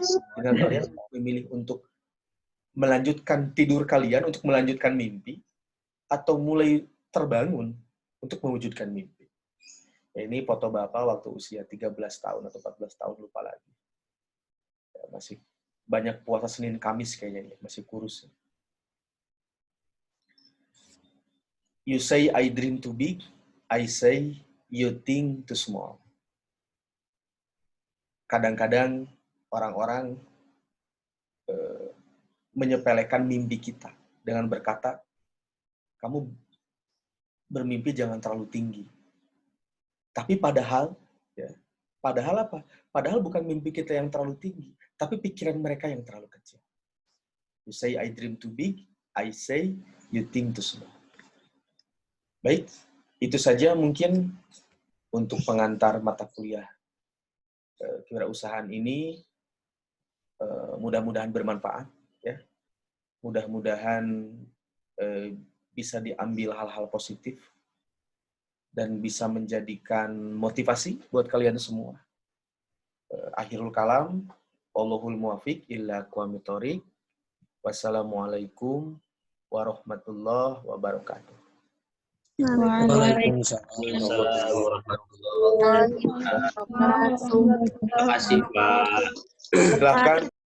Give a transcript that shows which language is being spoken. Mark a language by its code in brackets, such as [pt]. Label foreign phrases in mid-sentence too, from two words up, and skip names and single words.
[id] Dengan kalian memilih untuk melanjutkan tidur kalian, untuk melanjutkan mimpi, atau mulai terbangun untuk mewujudkan mimpi. Ini foto Bapak waktu usia 13 tahun atau 14 tahun, lupa lagi. Ya, masih banyak puasa Senin Kamis kayaknya, masih kurus. [en] You say I dream too big, I say you think too small. [id] Kadang-kadang orang-orang menyepelekan mimpi kita dengan berkata, kamu bermimpi jangan terlalu tinggi. Tapi padahal apa? Padahal bukan mimpi kita yang terlalu tinggi, tapi pikiran mereka yang terlalu kecil. [en] You say I dream too big, I say you think too small. [id] Baik, itu saja mungkin untuk pengantar mata kuliah kewirausahaan ini. Mudah-mudahan bermanfaat, ya. Mudah-mudahan bisa diambil hal-hal positif dan bisa menjadikan motivasi buat kalian semua. [ar] آخر الكلام، والله الموفق إلى أقوم الطريق. والسلام عليكم ورحمة الله وبركاته. وعليكم السلام ورحمة الله وبركاته. [id] Terima kasih, Pak. Silakan